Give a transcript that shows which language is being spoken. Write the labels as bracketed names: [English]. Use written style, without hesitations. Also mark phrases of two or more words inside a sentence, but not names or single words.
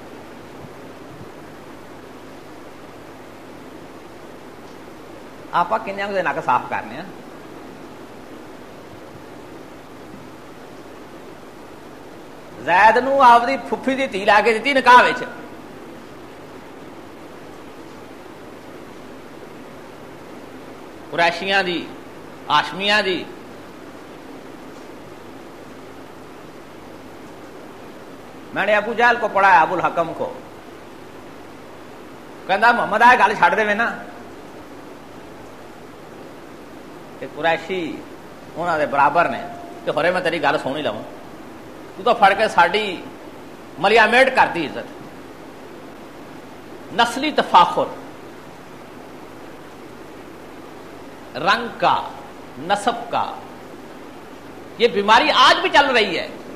[Punjabi] آپ کنیا دے نک صاف کرنے ہیں. زید نو آپ دی پھپھی دی دھی لا کے دیتی نکاح وچ. قریشیاں دی ہاشمیاں دی [Urdu] میں نے ابو جہل کو پڑھایا، ابو الحکم کو، [Punjabi] کہندا محمد آئے گل چھڈ دے نا کہ قریشی انہاں دے برابر نے کہ ہورے میں تیری گل سن ہی لواں، تو پھڑ کے ساڈی ملیا میٹ کرتی عزت. [Urdu] نسلی تفاخر، رنگ کا، نسب کا، یہ بیماری آج بھی چل رہی ہے.